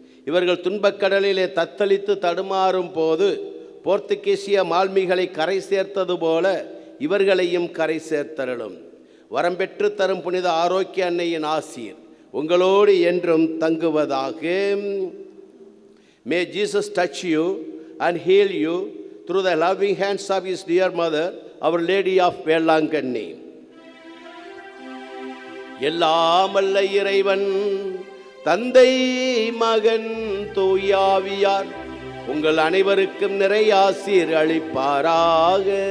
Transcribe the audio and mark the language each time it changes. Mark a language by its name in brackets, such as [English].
[Tamil] இவர்கள் துன்பக்கடலிலே தத்தளித்து தடுமாறும் போது போர்த்துகீசிய மால்மிகளை கரை சேர்த்தது போல இவர்களையும் கரை சேர்த்தருளும். வரம்பெற்று தரும் புனித ஆரோக்கிய அன்னையின் ஆசீர் உங்களோடு என்றும் தங்குவதாக. [English] May Jesus touch you and heal you through the loving hands of his dear mother, Our Lady of Velankanni. [Tamil] எல்லாமல்ல இறைவன் தந்தை மகன் தூயாவியார் உங்கள் அனைவருக்கும் நிறைய ஆசீர் அளிப்பாராக.